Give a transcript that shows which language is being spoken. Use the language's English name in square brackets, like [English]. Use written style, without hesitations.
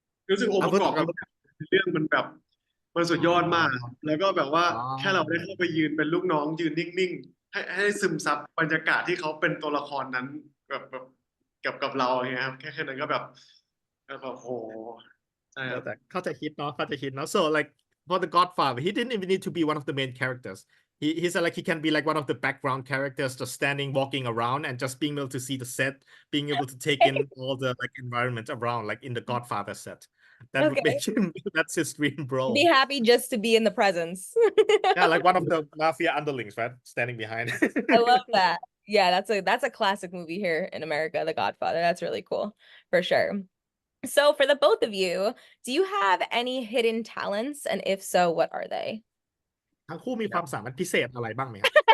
[Thai] รู้สึกองค์ประกอบกับเรื่องมันแบบมันสุดยอดมากแล้วก็แบบว่าแค่เราได้เข้าไปยืนเป็นลูกน้องยืนนิ่งๆให้ซึมซับบรรยากาศที่เขาเป็นตัวละครนั้นแบบกับเราอย่างเงี้ยครับแค่นั้นก็แบบโหใช่ครับ เข้าใจคิดเนาะ [English] so like for the Godfather he didn't even need to be one of the main characters he said like he can be like one of the background characters, just standing, walking around, and just being able to see the set, being able to take in all the like environment around, like in the Godfather set. That would Okay. make him. That's his dream role. Be happy just to be in the presence. Yeah, like one of the mafia underlings, right? Standing behind. I love that. Yeah, that's a classic movie here in America, The Godfather. That's really cool, for sure. So for the both of you, do you have any hidden talents? And if so, what are they? [Thai] ทั้งคู่มีความสามารถพิเศษอะไรบ้างไหมครับ